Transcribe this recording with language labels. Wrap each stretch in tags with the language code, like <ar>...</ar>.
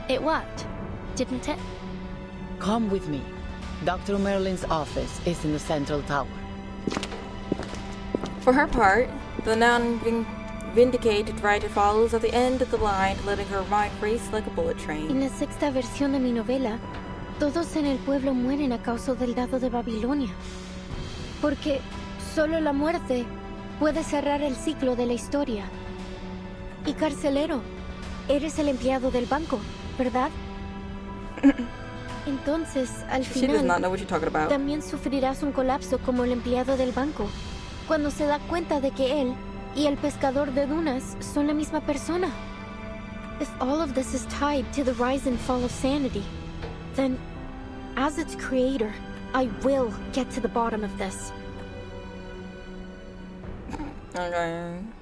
<en>It worked, didn't it? Come with me. Dr. Merlin's office is in the central tower. For her part, the non-vindicated writer follows at the end of the line, letting her mind race like a bullet train.</en> <es>En la sexta versión de mi novela, todos en el pueblo mueren a causa del dado de Babilonia. Porque solo la muerte puede cerrar el ciclo de la historia. Y carcelero, eres el empleado del banco, ¿verdad? Entonces, al</es> <en>She does</en> <es>final,</es> <en>not know what you're talking about.</en> <es>también sufrirás un colapso como el empleado del banco, cuando se da cuenta de que él y el pescador de dunas son la misma persona.</es> <en>If all of this is tied to the rise and fall of sanity, then, as its creator, I will get to the bottom of this. Okay.</en>